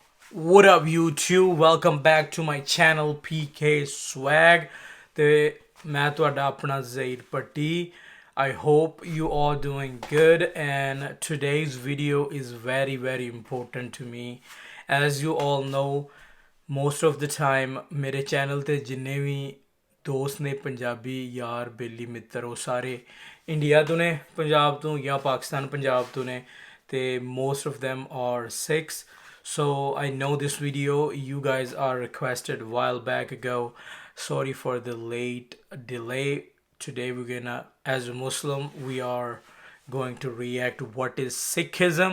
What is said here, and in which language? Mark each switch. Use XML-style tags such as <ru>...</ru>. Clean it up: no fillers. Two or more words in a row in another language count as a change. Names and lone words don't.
<en>What up YouTube? Welcome back to my channel PK Swag</en> <pa>ਤੇ ਮੈਂ ਤੁਹਾਡਾ ਆਪਣਾ ਜ਼ਹੀਰ ਪੱਟੀ.</pa> <en>I hope you all doing good, and today's video is very important to me. As you all know, most of the time</en> <pa>ਮੇਰੇ ਚੈਨਲ ਤੇ ਜਿੰਨੇ ਵੀ ਦੋਸਤ ਨੇ ਪੰਜਾਬੀ ਯਾਰ ਬੇਲੀ ਮਿੱਤਰ ਉਹ ਸਾਰੇ ਇੰਡੀਆ ਤੋਂ ਨੇ, ਪੰਜਾਬ ਤੋਂ ਜਾਂ ਪਾਕਿਸਤਾਨ ਪੰਜਾਬ ਤੋਂ ਨੇ ਤੇ</pa> <en>most of them are Sikhs. So I know this video you guys are requested a while back ago. Sorry for the late delay. Today we're gonna, as a Muslim, we are going to react what is Sikhism.</en>